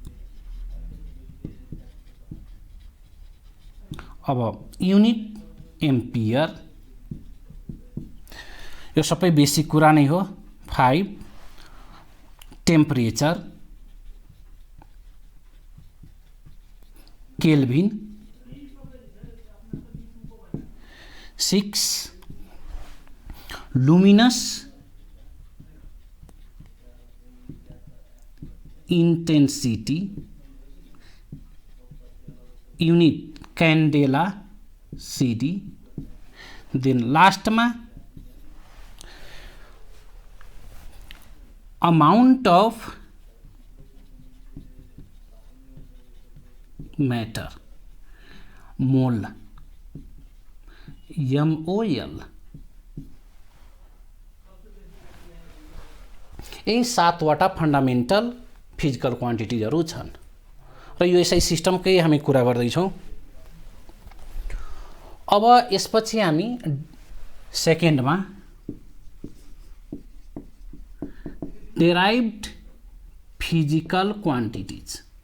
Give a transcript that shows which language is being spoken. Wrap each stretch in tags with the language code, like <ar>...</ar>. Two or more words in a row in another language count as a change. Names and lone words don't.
<ne>अब</ne> <en>unit ampere,</en> <ne>यो सबै बेसिक कुरा नै हो।</ne> <en>5 temperature kelvin. 6 luminous intensity unit candela CD. then last में amount of matter mole MOL।</en> <ne>यी 7 वटा</ne> <en>fundamental physical quantities</en> <ne>छन् र यो यसै सिस्टमकै हामी कुरा गर्दैछौँ। अब यसपछि हामी सेकेन्डमा</ne> <en>derived physical quantities.</en>